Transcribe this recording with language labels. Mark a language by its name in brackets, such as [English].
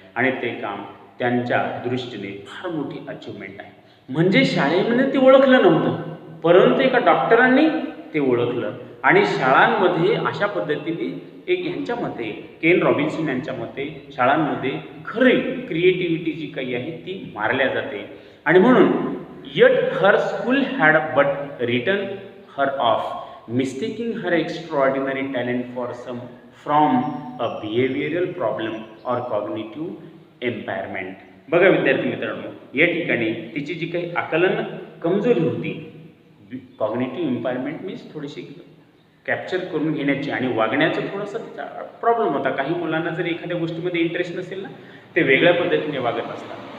[Marathi] आणि ते काम त्यांच्या दृष्टीने फार मोठी अचिव्हमेंट आहे. म्हणजे शाळेमध्ये ते ओळखलं नव्हतं, परंतु एका डॉक्टरांनी ते ओळखलं. आणि शाळांमध्ये अशा पद्धतीने एक ह्यांच्या मते, केन रॉबिन्सन यांच्या मते, शाळांमध्ये खरी क्रिएटिव्हिटी जी काही आहे ती मारल्या जाते. आणि म्हणून [English] yet her school had but written her off, mistaking her extraordinary talent for some from a behavioral problem or cognitive impairment. [Marathi] बघा विद्यार्थी मित्रांनो, या ठिकाणी तिची जी काही आकलन कमजोरी होती, [English] cognitive impairment means [Marathi] थोडीशी कॅप्चर करून घेण्याची आणि वागण्याचा थोडासा तिचा प्रॉब्लेम होता. काही मुलांना जर एखाद्या गोष्टीमध्ये इंटरेस्ट नसेल ना, ते वेगळ्या पद्धतीने वागत असतात.